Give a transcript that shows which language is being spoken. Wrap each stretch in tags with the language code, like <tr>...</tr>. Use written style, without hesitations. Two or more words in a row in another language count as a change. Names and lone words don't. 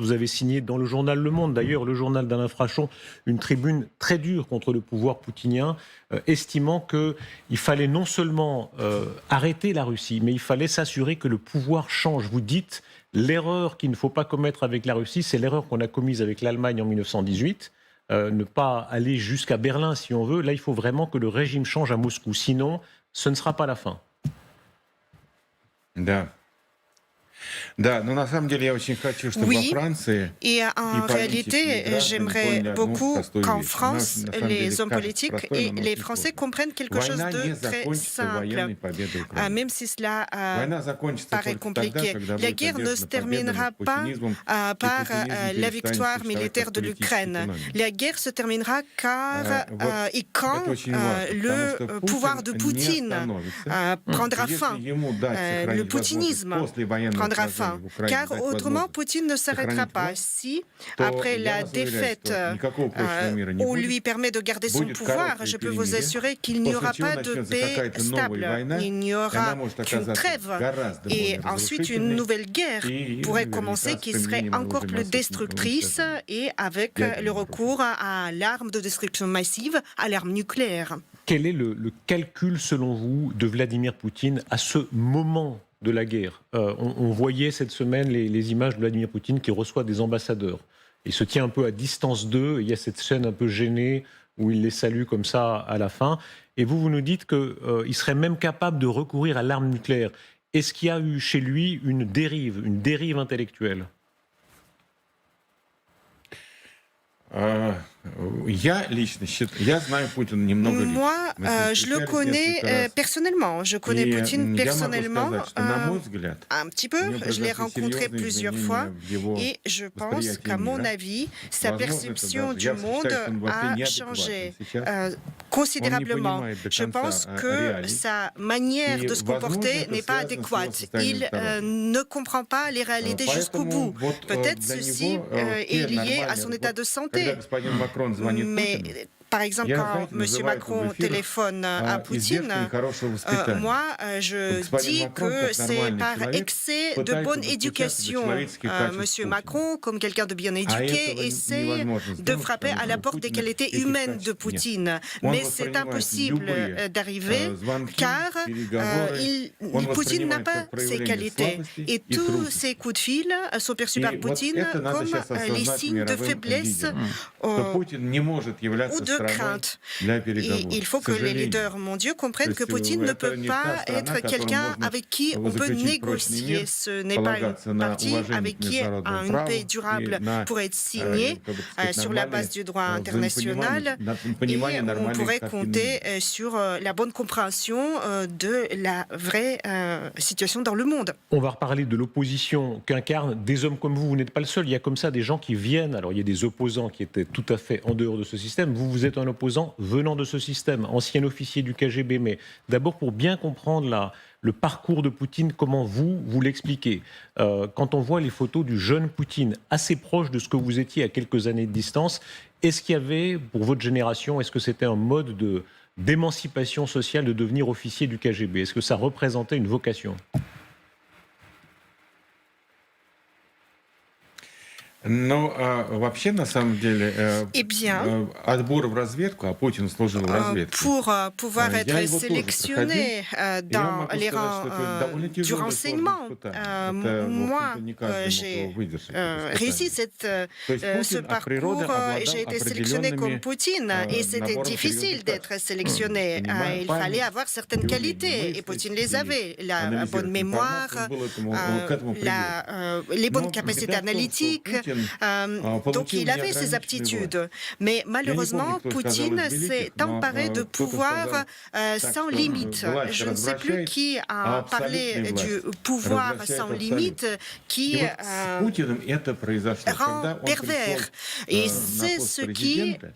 <fr>Vous avez signé dans le journal Le Monde, d'ailleurs, le journal d'Alain Frachon, une tribune très dure contre le pouvoir poutinien, estimant qu'il fallait non seulement arrêter la Russie, mais il fallait s'assurer que le pouvoir change. Vous dites, l'erreur qu'il ne faut pas commettre avec la Russie, c'est l'erreur qu'on a commise avec l'Allemagne en 1918. Ne pas aller jusqu'à Berlin, si on veut. Là, il faut vraiment que le régime change à Moscou. Sinon, ce ne sera pas la fin.</fr> <ru>Да. Да, но на самом деле я очень хочу, чтобы</ru> <fr>Oui.</fr> <ru>во Франции</ru> <fr>Et en</fr> <ru>политики, и</ru> <fr>réalité,</fr> <ru>граждане</ru> <fr>j'aimerais</fr> <ru>поняли одну</ru> <fr>beaucoup</fr> <ru>простую</ru> <fr>qu'en</fr> <ru>вещь.</ru> <fr>France,</fr> <ru>На самом деле</ru> <fr>les hommes</fr> <ru>кажется</ru> <fr>politiques</fr> <ru>простой,</ru> <fr>et</fr> <ru>но</ru> <fr>les</fr> <ru>очень</ru> <fr>Français</fr> <ru>сложно.</ru> <fr>comprennent quelque chose</fr> <ru>Война не</ru> <fr>de très</fr> <ru>закончится</ru> <fr>simple.</fr> <ru>военной победой Украины.</ru> <fr>Même si cela</fr> <ru>Война закончится</ru> <fr>paraît</fr> <ru>только тогда,</ru> <fr>compliqué.</fr> <ru>когда</ru> <fr>La</fr> <ru>будет</ru> <fr>guerre ne se</fr> <ru>одержана победа</ru> <fr>terminera</fr> <ru>над</ru> <fr>pas</fr> <ru>путинизмом,</ru> <fr>par</fr> <ru>и путинизм</ru> <fr>la</fr> <ru>перестанет</ru> <fr>victoire</fr> <ru>существовать</ru> <fr>militaire</fr> <ru>как</ru> <fr>de</fr> <ru>политический</ru> <fr>l'Ukraine.</fr> <ru>феномен.</ru> <fr>La guerre se terminera car</fr> <ru>Вот</ru> <fr>et quand</fr> <ru>это очень важно,</ru> <fr>le</fr> <ru>потому что</ru> <fr>pouvoir de</fr> <ru>Путин не</ru> <fr>Poutine</fr> <ru>остановится.</ru> <fr>prendra</fr> <ru>Если</ru> <fr>fin.</fr> <ru>ему дать</ru> <fr>Le</fr> <ru>сохранить возможность</ru> <fr>poutinisme</fr> <ru>после военного</ru> <fr>prendra</fr> <ru>поражения</ru> <fr>fin.</fr> <ru>в Украине,</ru> <fr>Car</fr> <ru>дать</ru> <fr>autrement,</fr> <ru>возможность</ru> <fr>Poutine ne s'arrêtera</fr> <ru>сохранить</ru> <fr>pas.</fr> <ru>власть,</ru> <fr>Si,</fr> <ru>то</ru> <fr>après</fr> <ru>я</ru> <fr>la</fr> <ru>вас уверяю,</ru> <fr>défaite,</fr> <ru>что никакого прочного мира не</ru> <fr>on</fr> <ru>будет.</ru> <fr>lui permet de garder son</fr> <ru>Будет</ru> <fr>pouvoir,</fr> <ru>короткое</ru> <fr>je peux vous</fr> <ru>перемирие,</ru> <fr>assurer qu'il n'y</fr> <ru>после</ru> <fr>aura</fr> <ru>чего</ru> <fr>pas de</fr> <ru>начнется</ru> <fr>paix</fr> <ru>какая-то новая</ru> <fr>stable.</fr> <ru>война,</ru> <fr>Il n'y</fr> <ru>и она</ru> <fr>aura</fr> <ru>может</ru> <fr>qu'une</fr> <ru>оказаться</ru> <fr>trêve.</fr> <ru>гораздо</ru> <fr>Et</fr> <ru>более</ru> <fr>ensuite, une</fr> <ru>разрушительной.</ru> <fr>nouvelle guerre</fr> <ru>И</ru> <fr>pourrait</fr> <ru>наверняка</ru> <fr>commencer</fr> <ru>с</ru> <fr>qui serait</fr> <ru>применением</ru> <fr>encore</fr> <ru>оружия</ru> <fr>plus</fr> <ru>массового</ru> <fr>destructrice</fr> <ru>уничтожения.</ru> <fr>et avec</fr> <ru>Ядерного</ru> <fr>le</fr> <ru>оружия.</ru> <fr>recours à l'arme de destruction massive, à l'arme nucléaire. Quel est le calcul, selon vous, de Vladimir Poutine à ce moment de la guerre? On voyait cette semaine les images de Vladimir Poutine qui reçoit des ambassadeurs. Il se tient un peu à distance d'eux. Il y a cette scène un peu gênée où il les salue comme ça à la fin. Et vous nous dites qu'il serait même capable de recourir à l'arme nucléaire. Est-ce qu'il y a eu chez lui une dérive intellectuelle?</fr> <ru>Я лично считаю, я знаю Путина немного лично.</ru> <fr>Moi,</fr> <ru>Мы с ним</ru> <fr>je le</fr> <ru>встречались</ru> <fr>connais</fr> <ru>несколько раз.</ru> <fr>personnellement. Je connais</fr> <ru>И</ru> <fr>Poutine</fr> <ru>я могу</ru> <fr>personnellement.</fr> <ru>сказать, что, на мой взгляд,</ru> <fr>Un petit peu,</fr> <ru>у него</ru> <fr>je l'ai</fr> <ru>произошли</ru> <fr>rencontré</fr> <ru>серьезные</ru> <fr>plusieurs</fr> <ru>изменения</ru> <fr>fois</fr> <ru>в его</ru> <fr>et je pense</fr> <ru>восприятии</ru> <fr>qu'à mon</fr> <ru>мира.</ru> <fr>avis, sa</fr> <ru>Возможно, это</ru> <fr>perception</fr> <ru>даже,</ru> <fr>du</fr> <ru>я</ru> <fr>monde</fr> <ru>считаю, что он вообще</ru> <fr>a</fr> <ru>неадекватен</ru> <fr>changé</fr> <ru>сейчас.</ru> <fr>considérablement.</fr> <ru>понимает до</ru> <fr>Je</fr> <ru>конца,</ru> <fr>pense que</fr> <ru>реалий.</ru> <fr>sa manière</fr> <ru>И,</ru> <fr>de se</fr> <ru>возможно,</ru> <fr>comporter</fr> <ru>это</ru> <fr>n'est pas</fr> <ru>связано с его</ru> <fr>adéquate.</fr> <ru>состоянием</ru> <fr>Il</fr> <ru>здоровья.</ru> <fr>ne comprend pas les réalités jusqu'au</fr> <ru>Поэтому</ru> <fr>bout.</fr> <ru>вот</ru> <fr>Peut-être</fr> <ru>для</ru> <fr>ceci</fr> <ru>него</ru> <fr>est</fr> <ru>те</ru> <fr>lié à</fr> <ru>нормальные...</ru> <fr>son état de</fr> <ru>Когда</ru> <fr>santé.</fr> <ru>господин Макрон звонит</ru> <fr>Mais</fr> <ru>Путину,</ru> <fr>par exemple,</fr> <ru>я,</ru> <fr>quand</fr> <ru>знаете,</ru> <fr>M.</fr> <ru>называю это</ru> <fr>Macron</fr> <ru>в эфирах</ru> <fr>téléphone à Poutine,</fr> <ru>издержками хорошего воспитания.</ru> <fr>moi, je</fr> <ru>Господин</ru> <fr>dis</fr> <ru>Макрон,</ru> <fr>que</fr> <ru>как</ru> <fr>c'est</fr> <ru>нормальный</ru> <fr>par</fr> <ru>человек,</ru> <fr>excès de</fr> <ru>пытается</ru> <fr>bonne</fr> <ru>достучаться до</ru> <fr>éducation.</fr> <ru>человеческих качеств</ru> <fr>M.</fr> <ru>Путина.</ru> <fr>Macron, comme quelqu'un de bien</fr> <ru>А</ru> <fr>éduqué,</fr> <ru>этого</ru> <fr>essaye</fr> <ru>невозможно</ru> <fr>de</fr> <ru>сделать,</ru> <fr>frapper</fr> <ru>потому</ru> <fr>à la</fr> <ru>что у</ru> <fr>porte des</fr> <ru>Путина</ru> <fr>qualités</fr> <ru>этих</ru> <fr>humaines de</fr> <ru>качеств нет.</ru> <fr>Poutine.</fr> <ru>Он</ru> <fr>Mais c'est</fr> <ru>воспринимает</ru> <fr>impossible</fr> <ru>любые</ru> <fr>d'arriver</fr> <ru>звонки,</ru> <fr>car</fr> <ru>переговоры, он</ru> <fr>Poutine n'a</fr> <ru>воспринимает</ru> <fr>pas</fr> <ru>как</ru> <fr>ces</fr> <ru>проявление</ru> <fr>qualités.</fr> <ru>слабости</ru> <fr>Et</fr> <ru>и</ru> <fr>tous</fr> <ru>трусости.</ru> <fr>ces coups de fil sont perçus</fr> <ru>И</ru> <fr>par</fr> <ru>вот</ru> <fr>Poutine</fr> <ru>это надо</ru> <fr>comme</fr> <ru>сейчас</ru> <fr>les</fr> <ru>осознать</ru> <fr>signes de</fr> <ru>мировым</ru> <fr>faiblesse</fr> <ru>лидерам, что Путин не может являться</ru> <fr>ou de</fr> <ru>страной</ru> <fr>crainte.</fr> <ru>для переговоров.</ru> <fr>Il faut</fr> <ru>К</ru> <fr>que les</fr> <ru>сожалению.</ru> <fr>leaders mondiaux comprennent que</fr> <ru>То есть,</ru> <fr>Poutine ne</fr> <ru>это</ru> <fr>peut</fr> <ru>не</ru> <fr>pas</fr> <ru>та страна,</ru> <fr>être</fr> <ru>которой</ru> <fr>quelqu'un</fr> <ru>можно</ru> <fr>avec qui on peut</fr> <ru>заключить прочный</ru> <fr>négocier.</fr> <ru>мир,</ru> <fr>Ce n'est pas</fr> <ru>полагаться</ru> <fr>une</fr> <ru>на</ru> <fr>partie</fr> <ru>уважение</ru> <fr>avec</fr> <ru>к</ru> <fr>qui</fr> <ru>международному</ru> <fr>une</fr> <ru>праву</ru> <fr>paix</fr> <ru>и</ru> <fr>durable</fr> <ru>на,</ru> <fr>pourrait être signée</fr> <ru>как бы сказать,</ru> <fr>sur la base</fr> <ru>нормальное</ru> <fr>du droit</fr> <ru>взаимопонимание,</ru> <fr>international.</fr> <ru>на</ru> <fr>Et</fr> <ru>понимание</ru> <fr>on</fr> <ru>нормальной</ru> <fr>pourrait</fr> <ru>картины</ru> <fr>compter</fr> <ru>мира.</ru> <fr>sur la bonne compréhension de la vraie situation dans le monde. On va reparler de l'opposition qu'incarnent des hommes comme vous. Vous n'êtes pas le seul. Il y a comme ça des gens qui viennent. Alors, il y a des opposants qui étaient tout à fait en dehors de ce système. Vous, vous êtes un opposant venant de ce système, ancien officier du KGB. Mais d'abord, pour bien comprendre le parcours de Poutine, comment vous l'expliquez. Quand on voit les photos du jeune Poutine, assez proche de ce que vous étiez à quelques années de distance, est-ce qu'il y avait, pour votre génération, est-ce que c'était un mode d'émancipation sociale de devenir officier du KGB? Est-ce que ça représentait une vocation?</fr> <ru>Ну, вообще, на самом деле,</ru> <fr>Eh bien,</fr> <ru>отбор в разведку, а Путин служил в разведке.</ru> <fr>pour pouvoir</fr> <ru>Я</ru> <fr>être</fr> <ru>его тоже</ru> <fr>sélectionné</fr> <ru>Я</ru> <fr>dans</fr> <ru>могу</ru> <fr>les</fr> <ru>сказать,</ru> <fr>rangs</fr> <ru>что это довольно</ru> <fr>du</fr> <ru>тяжелое</ru> <fr>renseignement.</fr> <ru>испытание. Это, в</ru> <fr>Moi,</fr> <ru>общем-то, не каждый мог</ru> <fr>j'ai</fr> <ru>его выдержать. это</ru> <fr>réussi</fr> <ru>испытание. То есть</ru> <fr>ce</fr> <ru>Путин от природы</ru> <fr>parcours et</fr> <ru>обладал</ru> <fr>j'ai été sélectionné comme</fr> <ru>определенными</ru> <fr>Poutine. Et c'était</fr> <ru>набором</ru> <fr>difficile</fr> <ru>серьезных</ru> <fr>d'être</fr> <ru>качеств.</ru> <fr>sélectionné.</fr> <ru>Понимаю,</ru> <fr>Il</fr> <ru>память,</ru> <fr>fallait avoir certaines</fr> <ru>умение</ru> <fr>qualités. Et</fr> <ru>мыслить</ru> <fr>Poutine les</fr> <ru>и</ru> <fr>avait. La</fr> <ru>анализировать</ru> <fr>bonne mémoire,</fr> <ru>информацию, он был к этому приведен.</ru> <fr>les bonnes</fr> <ru>Но</ru> <fr>capacités</fr> <ru>беда в том, что</ru> <fr>analytiques.</fr> <ru>Путин</ru> <fr>Donc</fr> <ru>получил</ru> <fr>il avait ces</fr> <ru>неограниченную власть.</ru> <fr>aptitudes. Mais</fr> <ru>Я не помню,</ru> <fr>malheureusement,</fr> <ru>кто сказал</ru> <fr>Poutine</fr> <ru>из великих,</ru> <fr>s'est</fr> <ru>но</ru> <fr>emparé de</fr> <ru>кто-то</ru> <fr>pouvoir</fr> <ru>сказал так,</ru> <fr>sans</fr> <ru>что</ru> <fr>limite.</fr> <ru>власть</ru> <fr>Je ne sais plus</fr> <ru>развращает,</ru> <fr>qui</fr> <ru>а</ru> <fr>a parlé</fr> <ru>абсолютная</ru> <fr>du</fr> <ru>власть</ru> <fr>pouvoir</fr> <ru>развращает</ru> <fr>sans</fr> <ru>абсолют.</ru> <fr>limite</fr> <ru>И</ru> <fr>qui</fr> <ru>вот с Путиным это произошло. Когда</ru> <fr>rend</fr> <ru>он пришел</ru> <fr>pervers. Et</fr> <ru>на</ru> <fr>c'est</fr> <ru>пост</ru> <fr>ce qui</fr> <ru>президента,</ru>